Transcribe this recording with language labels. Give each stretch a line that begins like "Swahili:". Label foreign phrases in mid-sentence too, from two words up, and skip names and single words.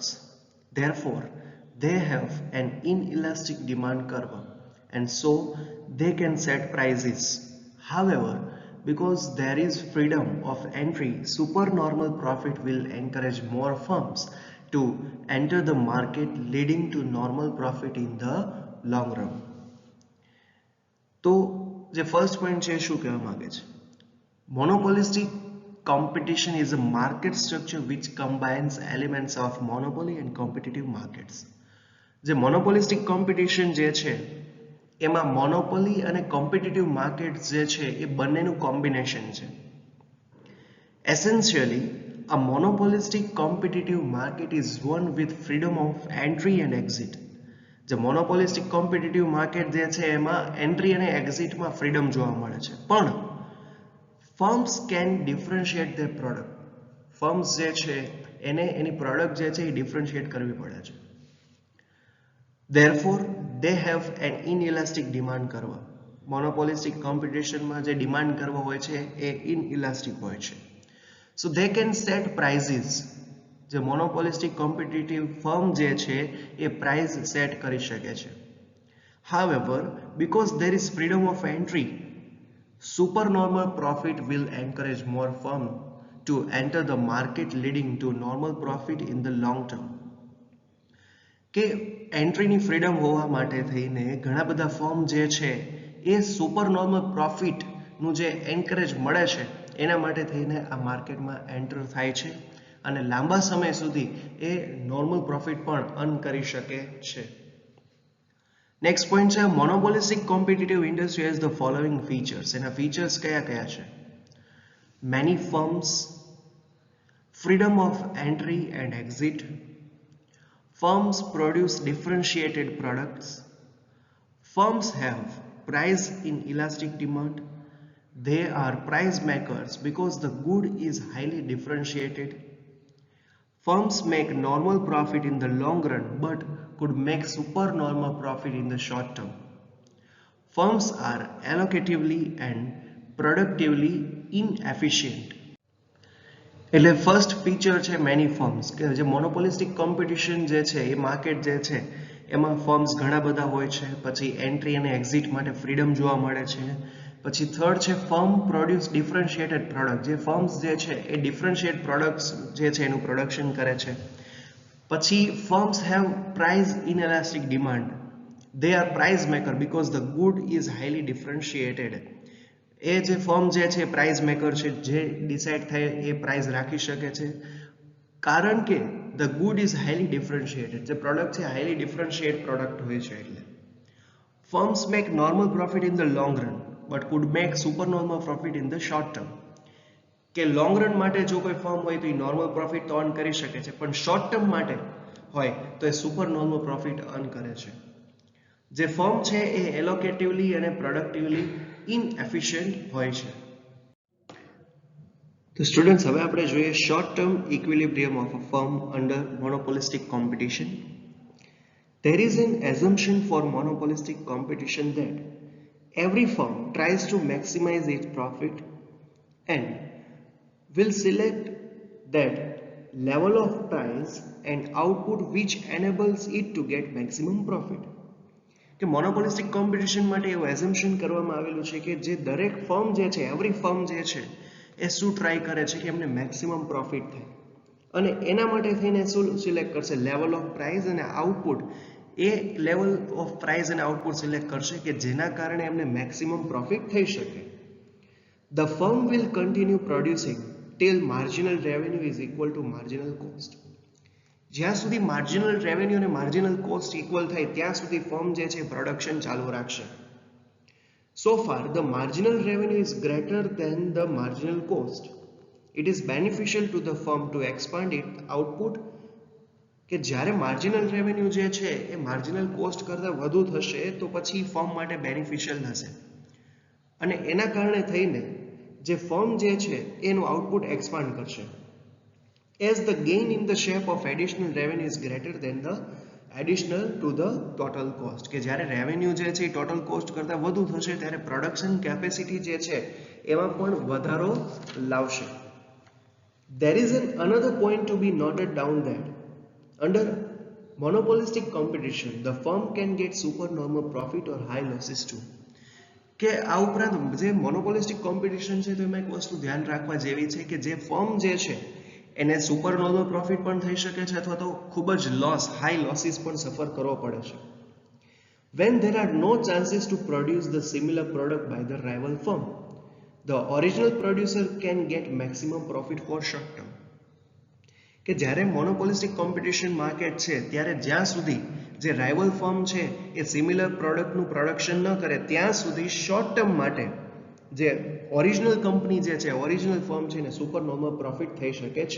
English: Therefore, they have an inelastic demand curve, and so they can set prices. However, because there is freedom of entry, supernormal profit will encourage more firms to enter the market, leading to normal profit in the long run.
Gujarati: તો જે
English: first point
Gujarati: છે શું કહેવા માંગે છે?
English: Monopolistic competition is a market structure which combines elements of monopoly and competitive markets.
Gujarati: જે
English: monopolistic competition
Gujarati: જે છે એમાં મોનોપોલી અને
English: competitive markets
Gujarati: જે છે એ બંનેનું કોમ્બિનેશન છે.
English: Essentially, a monopolistic competitive market is one with freedom of entry and exit.
Gujarati: જે
English: monopolistic competitive market
Gujarati: જે છે એમાં એન્ટ્રી અને એક્ઝિટમાં ફ્રીડમ જોવા મળે છે.
English: પણ firms can differentiate their product.
Gujarati: ફર્મ્સ જે છે એને એની પ્રોડક્ટ જે છે એ ડિફરન્શિએટ કરવી પડે છે.
English: Therefore, they have an inelastic demand curve. Monopolistic competition
Gujarati: માં જે
English: demand curve
Gujarati: હોય છે એ inelastic હોય છે.
English: So they can set prices.
Gujarati: જે
English: monopolistic competitive firm
Gujarati: જે છે એ
English: price set
Gujarati: કરી શકે છે.
English: However, because there is freedom of entry, supernormal profit will encourage more firm to enter the market, leading to normal profit in the long term.
Gujarati: કે એન્ટ્રીની ફ્રીડમ હોવા માટે થઈને ઘણા બધા ફર્મ જે છે એ
English: super normal profit
Gujarati: જે એન્કરેજ મળે છે એના માટે થઈને આ માર્કેટમાં એન્ટર થાય છે અને લાંબા સમય સુધી એ
English: normal profit
Gujarati: પણ અર્ન કરી શકે છે.
English: next point છે monopolistic competitive industry has the following features.
Gujarati: એના ફીચર્સ કયા કયા છે?
English: many firms, freedom of entry and exit, firms produce differentiated products, firms have price inelastic demand, they are price makers because the good is highly differentiated, firms make normal profit in the long run but could make supernormal profit in the short term, firms are allocatively and productively inefficient.
Gujarati: એટલે
English: first feature
Gujarati: છે
English: many firms,
Gujarati: કે જે
English: monopolistic competition
Gujarati: જે છે એ માર્કેટ જે છે એમાં ફર્મ્સ ઘણા બધા હોય છે. પછી એન્ટ્રી અને એક્ઝિટ માટે ફ્રીડમ જોવા મળે છે. પછી થર્ડ છે
English: firm produce differentiated product.
Gujarati: જે ફર્મ્સ જે છે એ
English: differentiate products
Gujarati: જે છે એનું પ્રોડક્શન કરે છે.
English: પછી firms have price inelastic demand. they are price maker because the good is highly differentiated.
Gujarati: એ જે ફર્મ જે છે
English: price maker
Gujarati: છે, જે ડિસાઇડ થાય એ પ્રાઇસ રાખી શકે છે કારણ કે
English: the good is highly differentiated.
Gujarati: જે પ્રોડક્ટ છે
English: highly differentiate product
Gujarati: હોય છે. એટલે
English: firms make normal profit in the long run but could make super normal profit in the short term.
Gujarati: કે
English: long run
Gujarati: માટે જો કોઈ ફર્મ હોય તો એ
English: normal profit
Gujarati: તો અર્ન કરી શકે છે, પણ
English: short term
Gujarati: માટે હોય તો એ
English: super normal profit
Gujarati: અર્ન કરે છે. જે ફર્મ છે એ એલોકેટિવલી અને
English: productively inefficient
Gujarati: હોય છે. તો સ્ટુડન્ટ્સ હવે આપણે જોઈએ
English: short term equilibrium of a firm under monopolistic competition. There is an assumption for monopolistic competition that every firm tries to maximize its profit and will select that level of price and output which enables it to get maximum profit.
Gujarati: કે
English: monopolistic competition
Gujarati: માટે એવું એઝમ્પશન કરવામાં આવેલું છે કે જે દરેક ફર્મ જે છે,
English: every firm
Gujarati: જે છે એ શું ટ્રાય કરે છે કે એમને
English: maximum profit
Gujarati: થાય અને એના માટે થઈને શું સિલેક્ટ કરશે?
English: level of price અને આઉટપુટ.
Gujarati: એ
English: level of price
Gujarati: અને આઉટપુટ સિલેક્ટ કરશે કે જેના કારણે એમને
English: maximum profit
Gujarati: થઈ શકે.
English: the firm will continue producing till marginal revenue is equal to marginal cost.
Gujarati: જ્યાં સુધી
English: marginal revenue
Gujarati: અને
English: marginal cost equal
Gujarati: થાય ત્યાં સુધી ફર્મ જે છે પ્રોડક્શન ચાલુ રાખશે.
English: So far the marginal revenue is greater than the marginal cost. It is beneficial to the firm to expand its output.
Gujarati: કે જ્યારે
English: marginal revenue
Gujarati: જે છે એ
English: marginal cost
Gujarati: કરતાં વધુ થશે તો પછી ફર્મ માટે બેનિફિશિયલ થશે અને એના કારણે થઈને જે ફર્મ જે છે એનું
English: output expand
Gujarati: કરશે.
English: As the gain in the shape of additional revenue is greater than the additional to the total cost.
Gujarati: કે જ્યારે રેવન્યુ જે છે
English: total cost
Gujarati: કરતાં વધુ થશે ત્યારે
English: production capacity
Gujarati: જે છે એમાં પણ વધારો લાવશે.
English: There is another point to be noted down that under monopolistic competition the firm can get supernormal profit or high losses too.
Gujarati: કે આ ઉપરાંત જે
English: monopolistic competition
Gujarati: છે તો એમાં એક વસ્તુ ધ્યાન રાખવા જેવી છે કે જે ફર્મ જે છે એને
English: super normal profit
Gujarati: પણ થઈ શકે છે અથવા તો ખૂબ જ લોસ
English: high losses
Gujarati: પણ સફર કરવો પડે છે.
English: When there are no chances to produce the similar product by the rival firm, the original producer can get maximum profit for short term.
Gujarati: કે જ્યારે
English: monopolistic competition market
Gujarati: છે ત્યારે જ્યાં સુધી જે
English: rival firm
Gujarati: છે એ
English: similar product
Gujarati: પ્રોડક્શન ન કરે ત્યાં સુધી
English: short term
Gujarati: માટે જે
English: original company
Gujarati: જે છે
English: original firm
Gujarati: છે એને
English: super normal profit
Gujarati: થઈ શકે છે.